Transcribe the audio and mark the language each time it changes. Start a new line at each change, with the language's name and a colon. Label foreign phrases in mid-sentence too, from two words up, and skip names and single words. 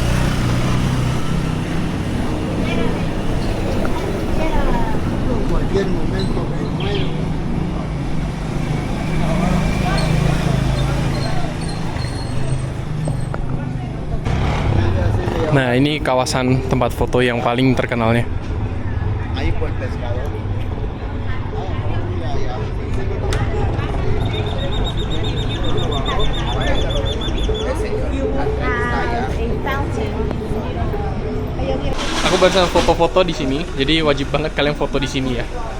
Spanish: Cualquier momento me muero.
Indonesian: Nah, ini kawasan tempat foto yang paling terkenalnya.
Spanish: Ahí por el pescador.
Indonesian: Aku barusan foto-foto di sini, jadi wajib banget kalian foto di sini ya.